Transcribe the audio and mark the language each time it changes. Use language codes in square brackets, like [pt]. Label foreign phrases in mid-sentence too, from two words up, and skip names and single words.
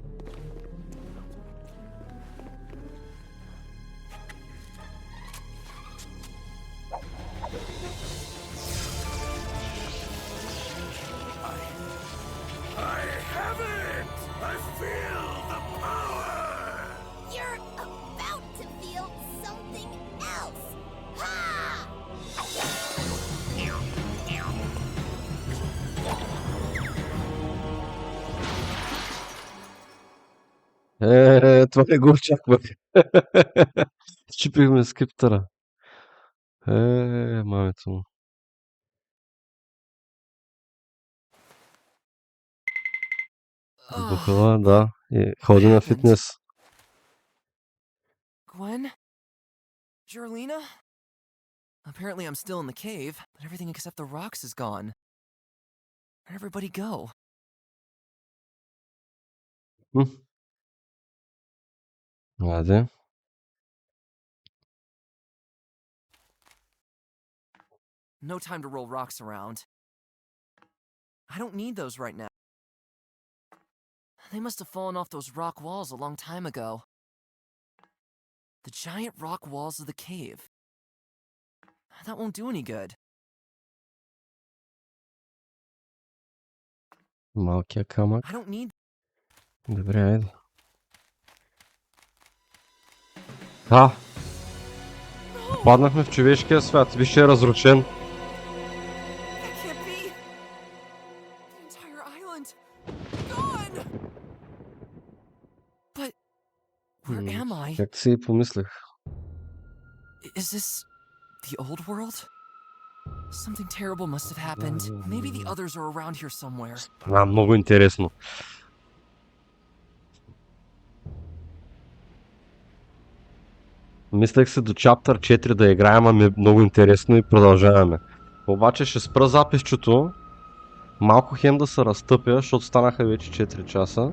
[en] I have it! I feel the power! You're about to feel something else. Ha! [bg] Това не го очаквах. Счупихме скриптъра. Мамето му. Бухала, да. И ходи на фитнес. [en] Gwen? Jarlena? Apparently I'm still in the cave, but everything except the rocks is gone. Where'd everybody go? [bg] Айде. [en] No time to roll rocks around. I don't need those right now. They must have fallen off those rock walls a long time ago. The giant rock walls of the cave. That won't do any good. [bg] Малкия камък. [en] I don't need... [bg] Добре, айде. А! Попаднахме в човешкия свят. Виж, е разрушен. [en] That can't be. The entire island. Gone. But where am I? [bg] Както си и помислех. [en] Is this the old world? Something terrible must have happened. Maybe the others are around here somewhere. [bg] Много интересно. Мислех се до чаптър 4 да играем, ами много интересно и продължаваме. Обаче ще спра записчето. Малко хем да се разтъпя, защото станаха вече 4 часа.